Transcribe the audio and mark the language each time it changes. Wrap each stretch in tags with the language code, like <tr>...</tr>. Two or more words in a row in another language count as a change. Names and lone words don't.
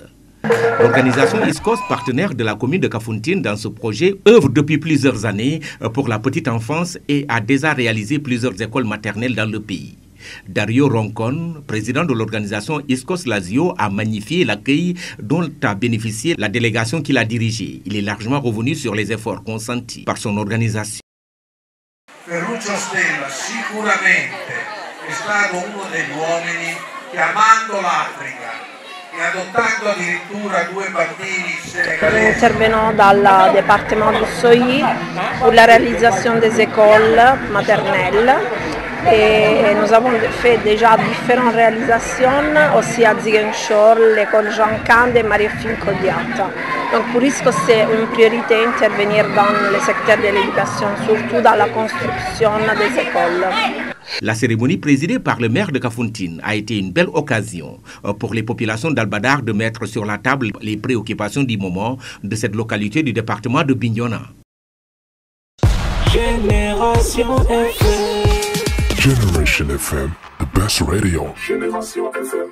<fr>L'organisation ISCOS, partenaire de la commune de Kafountine dans ce projet, œuvre depuis plusieurs années pour la petite enfance et a déjà réalisé plusieurs écoles maternelles dans le pays. Dario Roncon, président de l'organisation ISCOS Lazio, a magnifié l'accueil dont a bénéficié la délégation qu'il a dirigée. Il est largement revenu sur les efforts consentis par son organisation.</fr> <it>Ferruccio Stella sicuramente è stato uno degli uomini che, amando l'Africa e adottando addirittura 2 bambini senegalesi.</it> <fr>Intervenons dans le département du Soyi pour la réalisation des écoles maternelles. Et nous avons fait déjà différentes réalisations, aussi à Ziguinchor, l'école Jean Kand et Marie-Fine Codiata. Donc pour ISCO, c'est une priorité intervenir dans le secteur de l'éducation, surtout dans la construction des écoles. La cérémonie présidée par le maire de Kafountine a été une belle occasion pour les populations d'Al-Badar de mettre sur la table les préoccupations du moment de cette localité du département de Bignona.</fr> <en>Generation FM, the best radio. Generation FM.</en>